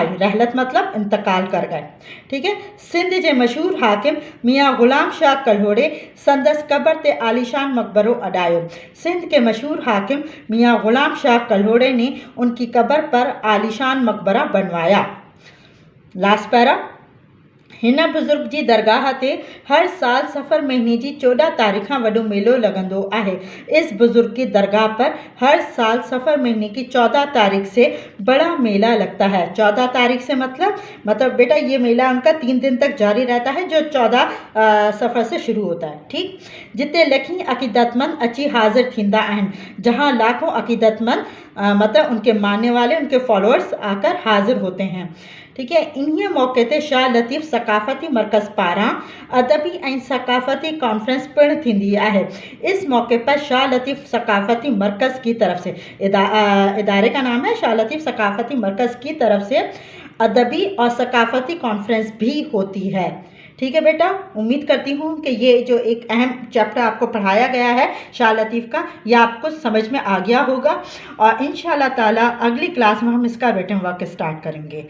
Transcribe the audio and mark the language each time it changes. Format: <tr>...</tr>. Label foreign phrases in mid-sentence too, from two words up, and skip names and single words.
<ur>رحلت مطلب انتقال کر گئے۔ ٹھیک ہے,</ur> <sd>सिंध के मशहूर हाकिम मियाँ गुलाम शाह कल्होड़े संदस कब्र ते आलीशान मकबरो अडायो।</sd> <ur>سندھ کے مشہور حاکم میاں غلام شاہ کلہوڑے نے ان کی قبر پر عالیشان مقبرہ بنوایا.</ur> <en>last para,</en> <sd>हिन बुज़ुर्ग जी दरगाह ते हर साल सफ़र महीने की 14 तारीख़ खां वॾो मेलो लॻंदो आहे।</sd> <ur>اس بزرگ کی درگاہ پر ہر سال صفر مہینے کی 14 تاریخ سے بڑا میلہ لگتا ہے. 14 تاریخ سے مطلب بیٹا یہ میلہ ان کا 3 دن تک جاری رہتا ہے، جو 14 صفر سے شروع ہوتا ہے. ٹھیک,</ur> <sd>जिते लखी अक़ीदतमंद अची हाज़िर थींदा आहिनि,</sd> <ur>جہاں لاکھوں عقیدت مند مطلب ان کے ماننے والے، ان کے فالوورز آ کر حاضر ہوتے ہیں. ٹھیک ہے,</ur> <sd>इन्हीं मौके ते शाह लतीफ़ सकाफ़ती मरकज़ पारां अदबी ऐं सकाफ़ती कॉन्फ्रेंस पिण थींदी आहे।</sd> <ur>اس موقعے پر شاہ لطیف ثقافتی مرکز کی طرف سے ادارے کا نام ہے شاہ لطیف ثقافتی مرکز کی طرف سے ادبی اور ثقافتی کانفرنس بھی ہوتی ہے. ٹھیک ہے بیٹا، امید کرتی ہوں کہ یہ جو ایک اہم چیپٹر آپ کو پڑھایا گیا ہے شاہ لطیف کا، یہ آپ کو سمجھ میں آ گیا ہوگا اور</ur> <ar>إن شاء الله تعالى</ar> <ur>اگلی کلاس میں ہم اس کا</ur> <en>written work</en> <ur>سٹارٹ کریں گے.</ur>